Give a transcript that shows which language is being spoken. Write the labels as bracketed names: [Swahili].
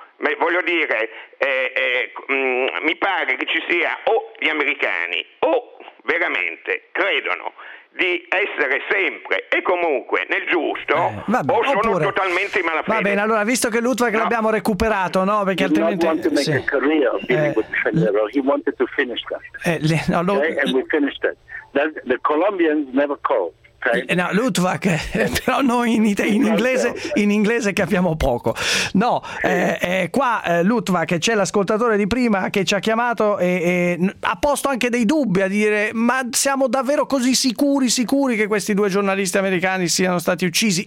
[Italian] Ma voglio dire, mi pare che ci sia o gli americani o veramente credono di essere sempre e comunque nel giusto, vabbè, o sono oppure, totalmente in malafede. Va bene, allora, visto che Lutwak l'abbiamo recuperato, no? Perché altrimenti [English] want to make a career of being with the Federal. He wanted to finish that. And we finished it. The Colombians never called. [Italian] No, Lutwak, però noi in inglese capiamo poco. No, qua Lutwak, c'è l'ascoltatore di prima che ci ha chiamato e ha posto anche dei dubbi, a dire: ma siamo davvero così sicuri che questi due giornalisti americani siano stati uccisi?